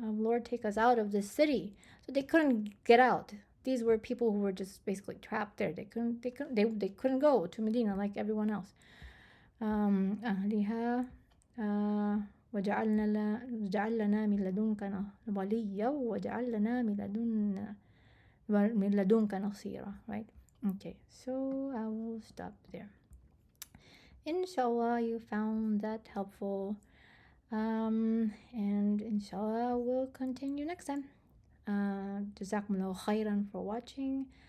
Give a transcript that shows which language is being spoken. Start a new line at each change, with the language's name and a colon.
English: Oh, Lord, take us out of this city. So they couldn't get out. These were people who were just basically trapped there. They couldn't go to Medina like everyone else.
Arabic: أهلها وجعل لنا من لدنك وليا وجعل لنا من لدنك نصيرا, right?
English: Okay, so I will stop there. Inshallah, you found that helpful. And inshallah, we'll continue next time.
Arabic: جزاكم الله خيرا
English: for watching.